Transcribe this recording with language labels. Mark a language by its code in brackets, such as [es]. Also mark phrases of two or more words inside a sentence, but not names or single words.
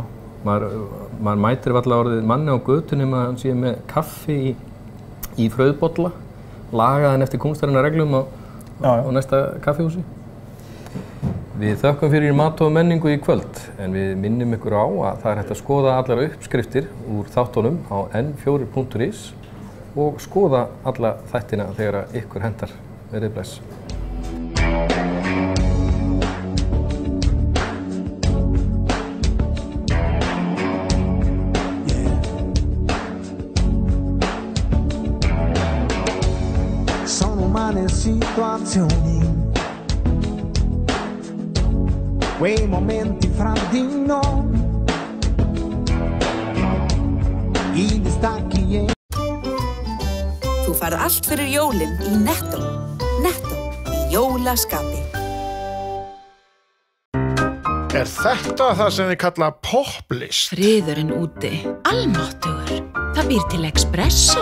[is] Maður mætir varla orðið manni á götu nema hann sé með kaffi í frauðbolla, lagaðan eftir kúnstarinnar reglum á næsta kaffihúsi. Við þökkum fyrir mat og menningu í kvöld, en við minnum ykkur á að það hægt að skoða allar uppskriftir úr þáttunum á n4.is og skoða alla þættina þegar ykkur hentar. Verið bless. [it] Sono umane situazioni, quei momenti fra di noi, I distacchi. [is] Þú færð allt fyrir jólin í Netto. Netto, í jólaskapi. Er þetta það sem þið kalla poplist? Friðurinn úti, almáttugur. Það býr til espresso.